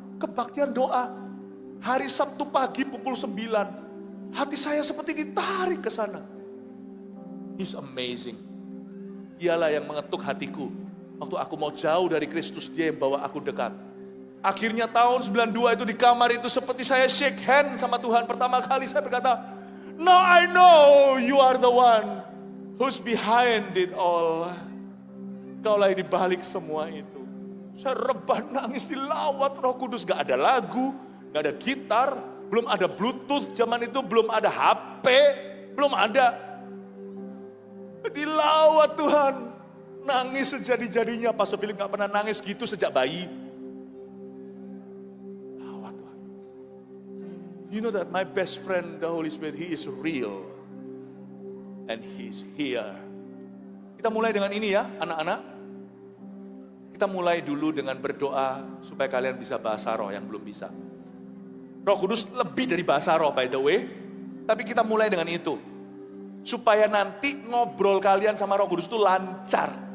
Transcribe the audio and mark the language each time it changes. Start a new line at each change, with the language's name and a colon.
Indonesian: Kebaktian doa. Hari Sabtu pagi pukul 9. Hati saya seperti ditarik ke sana.
English: He's amazing.
Indonesian: Dialah yang mengetuk hatiku. Waktu aku mau jauh dari Kristus, dia yang bawa aku dekat. Akhirnya tahun 92 itu di kamar itu seperti saya shake hand sama Tuhan. Pertama kali saya berkata,
English: now I know you are the one who's behind it all.
Indonesian: Kaulah di balik semua itu. Saya rebah nangis dilawat Roh Kudus. Gak ada lagu, gak ada gitar, belum ada Bluetooth zaman itu, belum ada HP, belum ada. Dilawat Tuhan. Nangis sejadi-jadinya. Pastor Philip gak pernah nangis gitu sejak bayi. Lawat Tuhan.
English: You know that my best friend, the Holy Spirit, He is real. And He's here.
Indonesian: Kita mulai dengan ini ya, anak-anak. Kita mulai dulu dengan berdoa supaya kalian bisa bahasa roh yang belum bisa. Roh Kudus lebih dari bahasa roh
English: by the way.
Indonesian: Tapi kita mulai dengan itu. Supaya nanti ngobrol kalian sama Roh Kudus itu lancar.